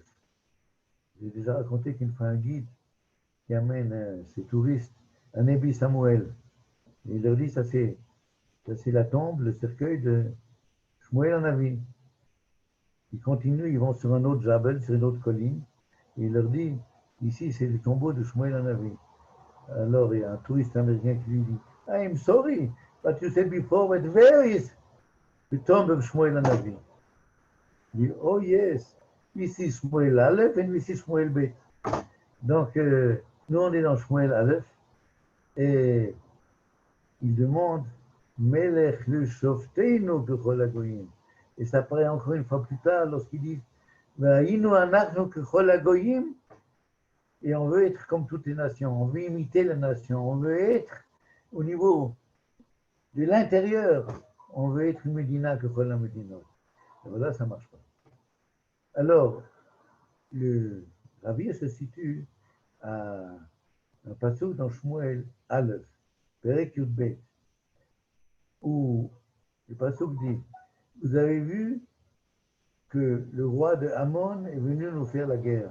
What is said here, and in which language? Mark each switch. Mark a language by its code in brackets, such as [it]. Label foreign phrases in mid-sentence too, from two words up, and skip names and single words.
[fr] J'ai déjà raconté qu'une fois un guide qui amène ses touristes à Nebi Samuel, et il leur dit ça c'est la tombe, le cercueil de Shmuel Hanavi. Ils continuent, ils vont sur un autre Jabel, sur une autre colline, et il leur dit ici c'est le tombeau de Shmuel Hanavi. Alors il y a un touriste américain qui lui dit [en] I'm sorry, but you said before that where is the tomb of Shmuel Hanavi? [fr] Il dit [en] oh yes, this is Shmuel Aleph and this is Shmuel Bet. [fr] Donc nous on est dans Shmuel Aleph et il demande [he] מלך לשפטנו בכל הגויים. [fr] Et ça apparaît encore une fois plus tard lorsqu'il dit [he] והיינו אנחנו ככל הגויים, [fr] et on veut être comme toutes les nations, on veut imiter les nations, on veut être au niveau de l'intérieur, on veut être une Médina que la Médina. Et voilà, ça ne marche pas. Alors, le Ravir se situe à un passage dans Shmuel Aleph, [he] פרק י"ב, [fr] où le passage dit, vous avez vu que le roi de Ammon est venu nous faire la guerre.